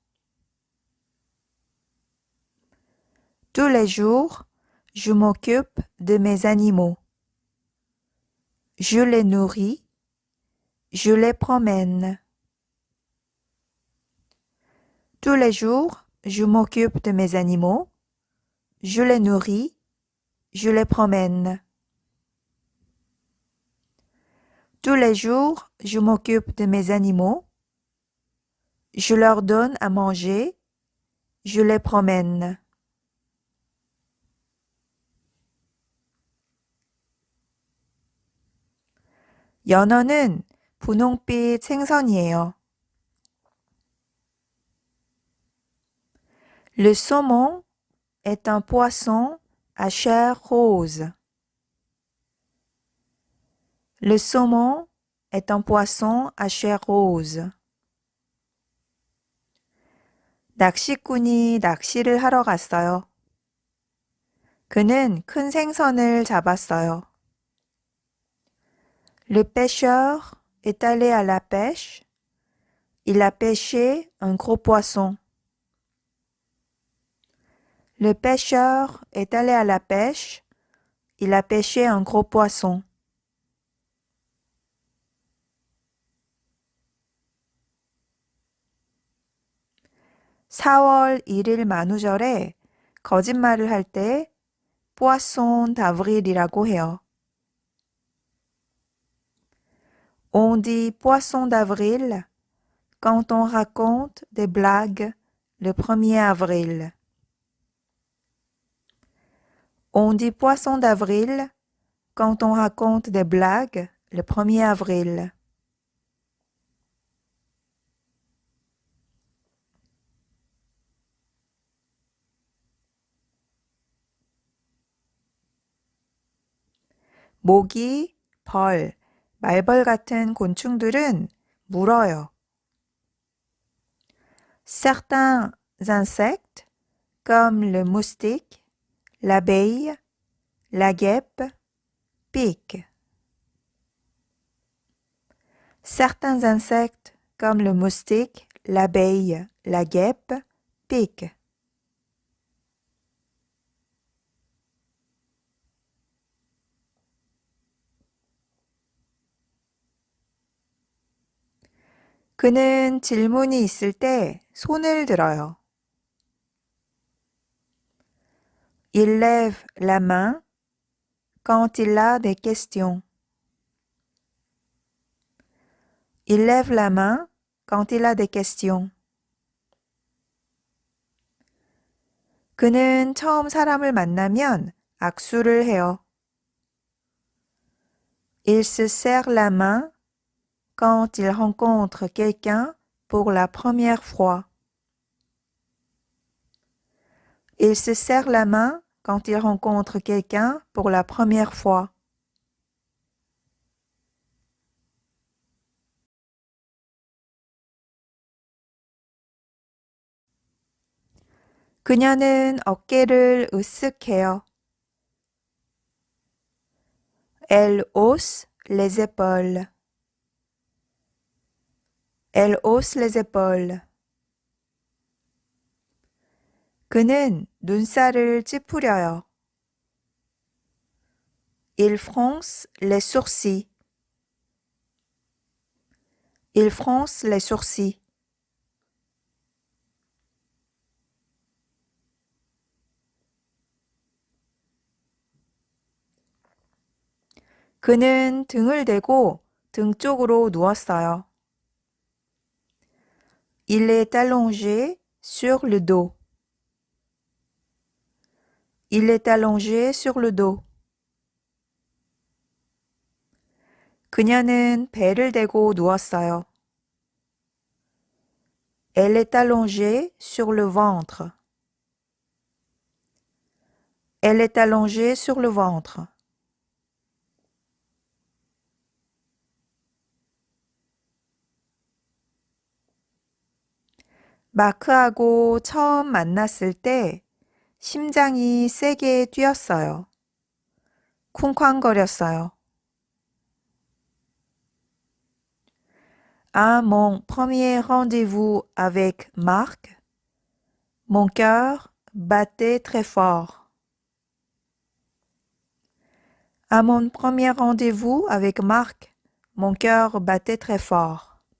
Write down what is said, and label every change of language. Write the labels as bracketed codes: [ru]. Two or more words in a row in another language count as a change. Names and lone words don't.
[fr] Tous les jours, je m'occupe de mes animaux. Je les nourris, je les promène. Tous les jours, je m'occupe de mes animaux. Je les nourris, je les promène. Tous les jours, je m'occupe de mes animaux. Je leur donne à manger. Je les promène. [ko] 연어는 분홍빛 생선이에요. [fr] Le saumon est un poisson à chair rose. Le saumon est un poisson à chair rose. [ko] 낚시꾼이 낚시를 하러 갔어요. 그는 큰 생선을 잡았어요. [fr] Le pêcheur est allé à la pêche. Il a pêché un gros poisson. Le pêcheur est allé à la pêche. Il a pêché un gros poisson. [ko] (4월 1일) 만우절에 거짓말을 할 때 [fr] poisson d'avril [ko] 이라고 해요. [fr] On dit poisson d'avril quand on raconte des blagues le 1er avril. On dit poisson d'avril quand on raconte des blagues le 1er avril. [ko] 모기, 벌, 말벌 같은 곤충들은 물어요. [fr] Certains insectes, comme le moustique, l'abeille, la guêpe, piquent. Certains insectes, comme le moustique, l'abeille, la guêpe, piquent. [ko] 그는 질문이 있을 때 손을 들어요. [fr] Il lève la main quand il a des questions. Il lève la main quand il a des questions. [ko] 그는 처음 사람을 만나면 악수를 해요. [fr] Il se serre la main quand il rencontre quelqu'un pour la première fois. Il se serre la main quand il rencontre quelqu'un pour la première fois. [ko] 그녀는 어깨를 으쓱해요. [fr] Elle hausse les épaules. Elle hausse les épaules. [ko] 그는 눈살을 찌푸려요. [fr] Il fronce les sourcils. Il fronce les sourcils. [ko] 그는 등을 대고 등 쪽으로 누웠어요. [fr] Il est allongé sur le dos. Il est allongé sur le dos. [ko] 그녀는 배를 대고 누웠어요. [fr] Elle est allongée sur le ventre. Elle est allongée sur le ventre. [ko] 마크하고 처음 만났을 때 심장이 세게 뛰었어요. 쿵쾅거렸어요. [fr] À mon premier rendez-vous avec Marc, mon cœur battait très fort. À mon premier rendez-vous avec Marc, mon cœur battait très fort.